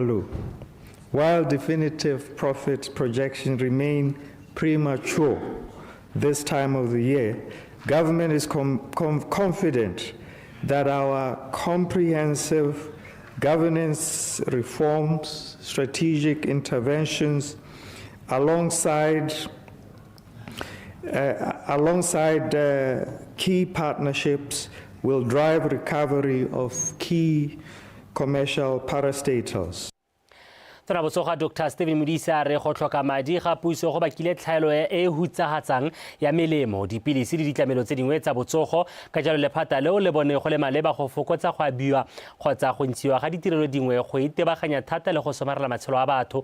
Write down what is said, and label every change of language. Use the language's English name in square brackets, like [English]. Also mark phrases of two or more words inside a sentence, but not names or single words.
[English] Lu, while definitive profit projections remain premature this time of the year, government is confident that our comprehensive governance reforms, strategic interventions, alongside key partnerships will drive recovery of key commercial parastatals. [Tswana] Tona botsogo Dr. Stephen Modisa re go tlhoka madi ga puso go bakile tlhaelo e hutsagatsang ya melemo dipilisi le ditlamelo tse dingwe tsa botsogo ka jalo lephata leo le bone go le maleba go fokotsa go abiwa kgotsa go ntshiwa ga ditirelo dingwe go itebaganya thata le go somarela matshelo a batho.